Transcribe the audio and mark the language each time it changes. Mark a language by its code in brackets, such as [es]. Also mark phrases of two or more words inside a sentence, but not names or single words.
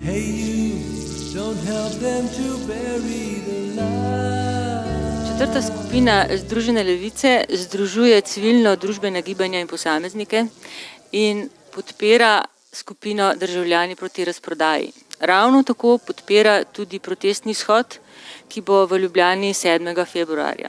[en] Hey you, don't help them to bury the light. [sl] Četrta skupina Združene levice združuje civilno-družbena gibanja in posameznike in podpira skupino Državljani proti razprodaji. Ravno tako podpira tudi protestni shod, ki bo v Ljubljani 7. februarja.